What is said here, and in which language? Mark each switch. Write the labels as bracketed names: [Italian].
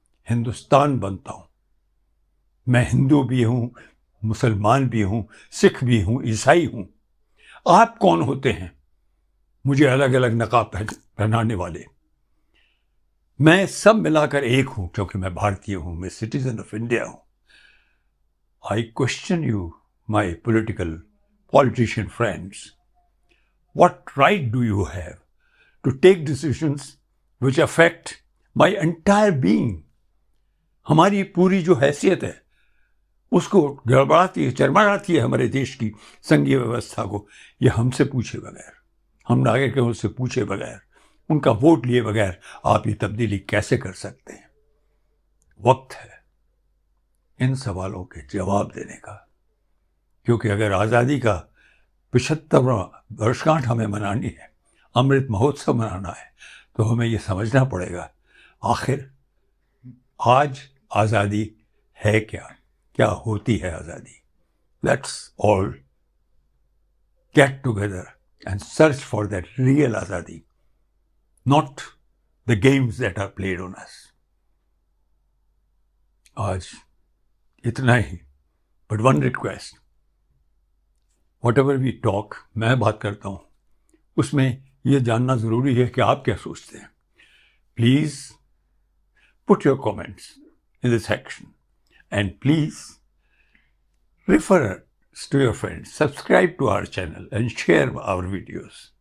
[Hindi] हिंदुस्तान बनता हूं। मैं हिंदू भी हूं, मुसलमान भी हूं, सिख भी हूं, ईसाई हूं। आप कौन होते हैं मुझे अलग अलग नकाब पहनाने वाले? मैं सब मिलाकर एक हूं, क्योंकि मैं भारतीय हूं, मैं [English] citizen of India [Hindi] हूं। [English] I question you, my politician friends, what right do you have to take decisions which affect my entire being? [Hindi] हमारी पूरी जो हैसियत है उसको गड़बड़ाती है, चरमराती है हमारे देश की संघीय व्यवस्था को। ये हमसे पूछे बगैर, हम नागरिकों से पूछे बगैर, उनका वोट लिए बगैर आप ये तब्दीली कैसे कर सकते हैं? वक्त है इन सवालों के जवाब देने का, क्योंकि अगर आज़ादी का 75वां वर्षगांठ हमें मनानी है, अमृत महोत्सव मनाना है, तो हमें ये समझना पड़ेगा आखिर आज आज़ादी है क्या, क्या होती है आज़ादी। [English] Let's all get together and search for that real azadi, not the games that are played on us. [Hindi] आज इतना ही, [English] but one request, Whatever we talk, [Hindi] मैं बात करता हूँ, उसमें यह जानना ज़रूरी है कि आप क्या सोचते हैं। [English] Please put your comments in the section and please refer to your friends, subscribe to our channel and share our videos.